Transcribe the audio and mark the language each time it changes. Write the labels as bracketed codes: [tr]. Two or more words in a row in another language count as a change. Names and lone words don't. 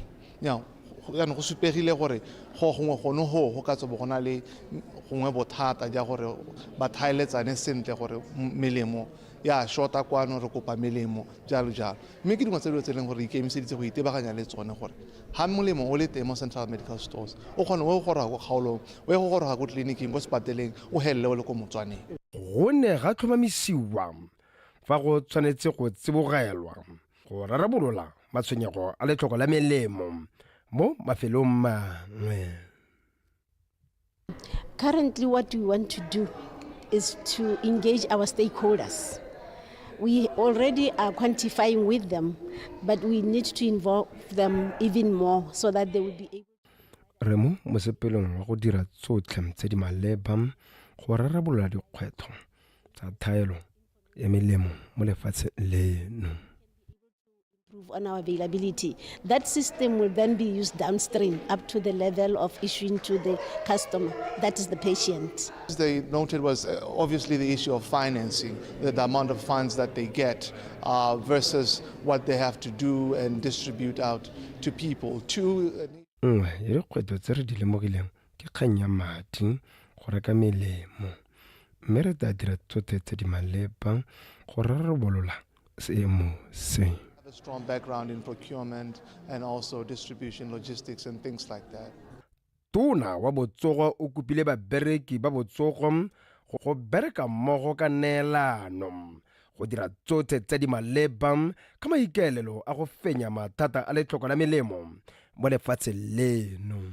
[tn] Yaanong go supegile gore go gongwe gone go ka tswa bo gona le gongwe bothata ja gore ba thaeletsane sentle gore melemo ya shota kwano re kopa melemo jalo jalo, mme ke dingwe tse dilo tse leng gore ikemiseditse go itebaganya le tsone gore ha molemo o le teng mo Central Medical Stores o kgone o go goroga ko kgaolong o go goroga ko tleliniking ko sepateleng o helele o le ko Motswaneng. Go ne ga tlhomamisiwa fa go tshwanetse go tsibogelwa go rarabolola matshwenyego a letlhoko la melemo mo mafelong mangwe. [en] Currently, what we want to do is to engage our stakeholders. We already are quantifying with them, but we need to involve them even more so that they will be able. [tn] Remo mosepelong wa go dira tsotlhe tse di maleba go rarabolola dikgwetlho tsa thaelo ya melemo mo lefatsheng leno. [en] On our availability. That system will then be used downstream up to the level of issuing to the customer, that is the patient. They noted was obviously the issue of financing, the amount of funds that they get versus what they have to do and distribute out to people. [tn] Re kgwetlho tse re di lemogileng ke kgang ya madi go reka melemo mme re tla dira tsotlhe tse di maleba go rarabolola seemo se. [en] A strong background in procurement and also distribution, logistics and things like that. [tn] Tona wa botsogo o kopile babereki ba botsogo go bereka mmogo ka neelano go dira tsotlhe tse di maleba ka maikaelelo a go fenya mathata a letlhoko la melemo mo lefatsheng leno.